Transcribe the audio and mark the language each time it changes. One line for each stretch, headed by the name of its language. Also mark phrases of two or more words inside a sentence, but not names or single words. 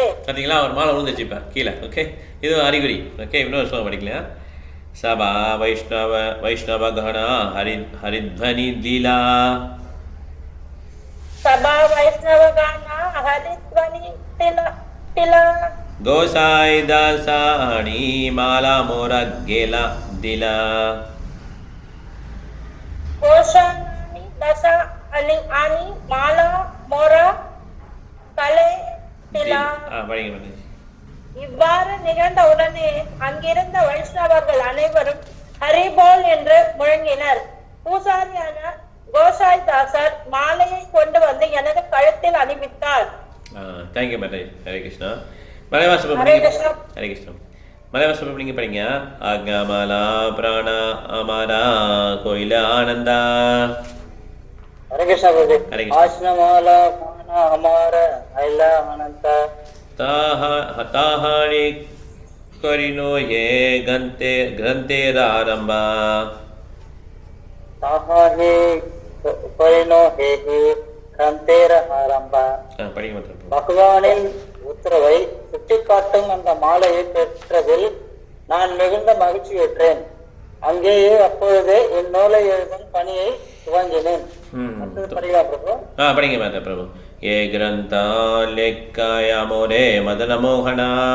Tamil: பார்த்தீங்களா, அவர் மாலை விழுந்துச்சு இப்போ கீழே. ஓகே, இது அறிகுறி. ஓகே, இன்னொரு சொல்ல படிக்கலையா.
Bangla: সভা বৈষ্ণব গণ হরিধ্বনি লীলা সভা বৈষ্ণব গণ হরিধ্বনি দিলা গোসাঞি দাস আনি মালা মোর গলে দিলা গোসাঞি দাস আনি মালা মোর গলে দিলা.
Tamil: இவ்வாறு நிகழ்ந்த உடனே அங்கிருந்த வைஷ்ணவர்கள் அனைவரும் ஹரிபோல் என்று முழங்கினர். பூசாரியான கோசாய் தாசர் மாலையை கொண்டு வந்து எனது கழுத்தில் அணிவித்தார். தேங்க்யூ மாதாஜி. ஹரே கிருஷ்ணா. மலைவாசம் ஹரே கிருஷ்ணா. மலைவாசம் நீங்க படிங்க.
Bangla: আজ্ঞামালা পাঞা আমার হইল আনন্দ.
Tamil: ஹரே கிருஷ்ணா பிரபு. ஹரே கிருஷ்ணா.
Bangla: আজ্ঞামালা পাঞা আমার হইল আনন্দ. তাহাঁই করিনু এই গ্রন্থের আরম্ভ তাহাঁই করিনু এই গ্রন্থের আরম্ভ
Tamil: படிங்க மாத்திரம் பகவானின் உத்தரவை சுட்டிக்காட்டும் அந்த மாலையை பெற்றதில் நான் மிகுந்த மகிழ்ச்சியுற்றேன். அங்கேயே அப்பொழுதே என் நூலை எழுதும் பணியை துவங்கினேன். படிங்களா பிரபு? படிங்க மாத்திரம் பிரபு.
Bangla: এ গ্রন্থ লেখায় মোরে মদন মোহন